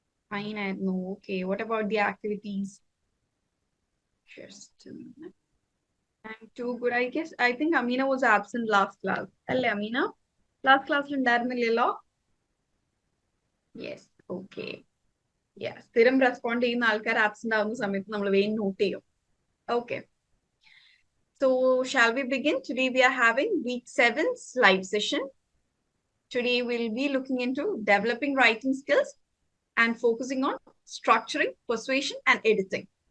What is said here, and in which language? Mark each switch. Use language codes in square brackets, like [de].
[en] Fine, I know. Okay, what about the activities? Just a minute. I'm too good. I think Amina was absent last class. Alle, Amina? [ml] Last class ഉണ്ടായിരുന്നില്ലല്ലോ? [en] Yes, okay. [ml] Yeah, സ്ഥിരം respond ചെയ്യുന്ന ആൾക്കാർ absent ആവുന്ന സമയത്ത് നമ്മൾ വേഗം not ചെയ്യും. [en] Okay. So, shall we begin? Today we are having week 7's live session. Today we'll be looking into developing writing skills and focusing on structuring, persuasion, and editing.